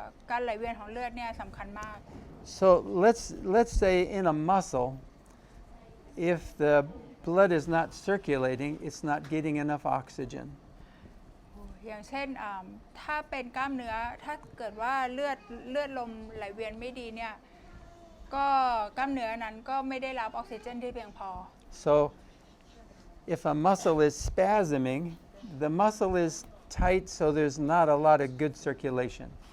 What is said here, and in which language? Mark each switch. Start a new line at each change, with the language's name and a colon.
Thai: การไหลเวียนของเลือดเนี่ยสำคัญมาก
English: So let's say in a muscle, if the blood is not circulating, it's not getting enough oxygen.
Thai: อย่างเช่นถ้าเป็นกล้ามเนื้อถ้าเกิดว่าเลือดลมไหลเวียนไม่ดีเนี่ยก็กล้ามเนื้อนั้นก็ไม่ได้รับออกซิเจนที่เพียงพอ
English: So if a muscle is spasming, the muscle is tight, so there's not a lot of good circulation.